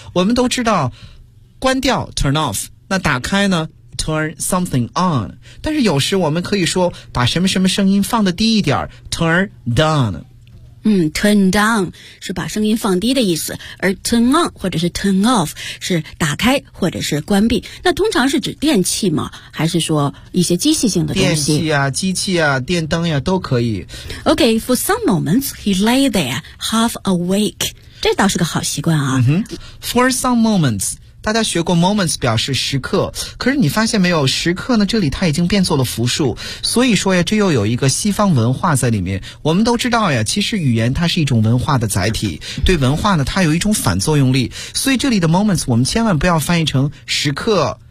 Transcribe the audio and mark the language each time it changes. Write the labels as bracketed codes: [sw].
[zh] 我们都知道关掉 turn off， 那打开呢 [en] turn something on， [zh] 但是有时我们可以说把什么什么声音放得低一点 turn down。 [en] turn down [zh] 是把声音放低的意思，而 turn on 或者是 turn off 是打开或者是关闭。那通常是指电器吗？还是说一些机械性的东西？电器啊，机器啊，电灯呀，都可以。 [en] Okay, for some moments, he lay there half awake. [zh] 这倒是个好习惯啊。 [en] For some moments. [zh] 大家学过 moments 表示时刻，可是你发现没有，时刻呢这里它已经变作了复数，所以说呀这又有一个西方文化在里面。我们都知道呀，其实语言它是一种文化的载体，对文化呢它有一种反作用力，所以这里的 moments 我们千万不要翻译成时刻，